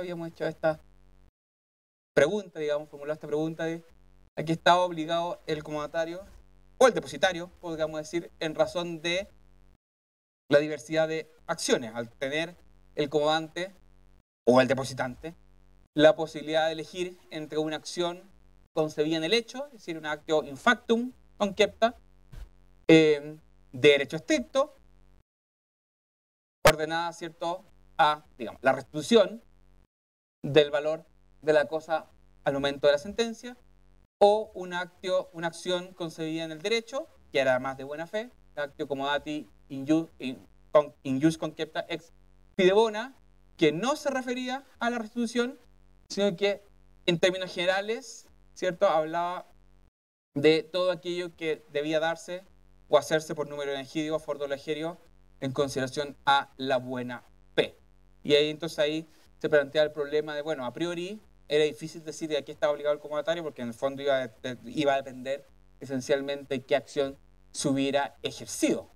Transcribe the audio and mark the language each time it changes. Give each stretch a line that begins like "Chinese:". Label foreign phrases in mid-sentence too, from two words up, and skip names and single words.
Spanish: Habíamos hecho esta pregunta, digamos, formulado esta pregunta de ¿a qué estaba obligado el comodatario o el depositario, podríamos decir, en razón de la diversidad de acciones, al tener el comodante o el depositante la posibilidad de elegir entre una acción concebida en el hecho, es decir, un
Latin: actio in factum concepta,
Spanish: de derecho estricto, ordenada, ¿cierto?, a, digamos, la restitución del valor de la cosa al momento de la sentencia, o una acción concebida en el derecho, que era más de buena fe,
Latin: actio comodati in jus concepta ex fide bona,
Spanish: que no se refería a la restitución, sino que en términos generales, ¿cierto?, hablaba de todo aquello que debía darse o hacerse por número elegídico o fordo legerio en consideración a la buena fe. Y ahí entonces ahí se plantea el problema de, bueno, a priori era difícil decir de a qué estaba obligado el comodatario porque en el fondo iba a depender esencialmente de qué acción se hubiera ejercido.